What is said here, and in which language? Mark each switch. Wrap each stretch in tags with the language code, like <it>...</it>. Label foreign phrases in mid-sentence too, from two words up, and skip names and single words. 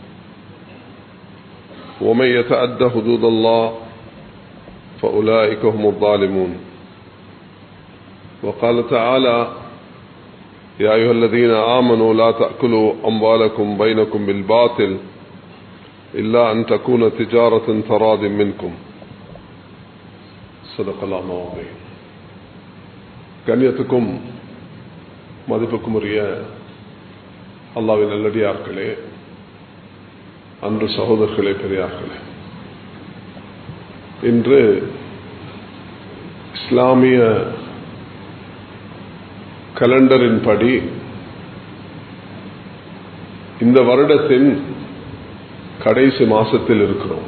<ar>ومن يتعد حدود الله فأولئك هم الظالمون وقال تعالى يا أيها الذين آمنوا لا تأكلوا أموالكم بينكم بالباطل إلا أن تكون تجارة تراض منكم صدق الله العظيم.</ar> <ta>கண்ணியத்துக்கும் மதிப்புக்கும் உரிய அல்லாஹ்வின் நல்லடியார்களே, அன்று சகோதரர்களே, பெரியார்களே, இன்று இஸ்லாமிய கலண்டரின் படி இந்த வருடத்தின் கடைசி மாசத்தில் இருக்கிறோம்.</ta>